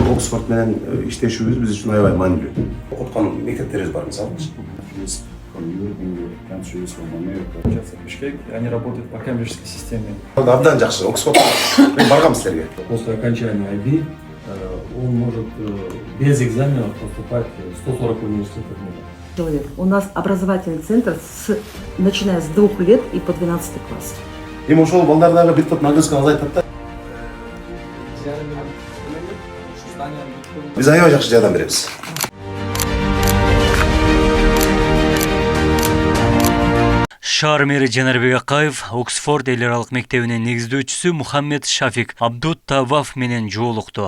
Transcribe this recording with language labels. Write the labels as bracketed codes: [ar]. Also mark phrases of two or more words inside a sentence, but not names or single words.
[ky] Оксфорд менен иштешүүбүз биз үчүн аябай маанилүү. Окуткан мектептерибиз бар мисалы. [en] From European countries, from America. [ru] Сейчас в Бишкек, они работают по кембриджской системе. [ky] Абдан жакшы. Оксфорд мен баргам силерге. [ru] После окончания IB он может без экзаменов поступать в 140 университетов мира. Человек. У нас образовательный центр начиная с 2 лет и по 12 класс. [ky] Эми ошол балдардагы бир топ нагрузка азайтат да. Биз аябай жакшы жардам беребиз. Шаар мэри Жанарбек Акаев Оксфорд эл аралык мектебинин негиздөөчүсү Мухаммед Шафик Абдут Таваф менен жолукту.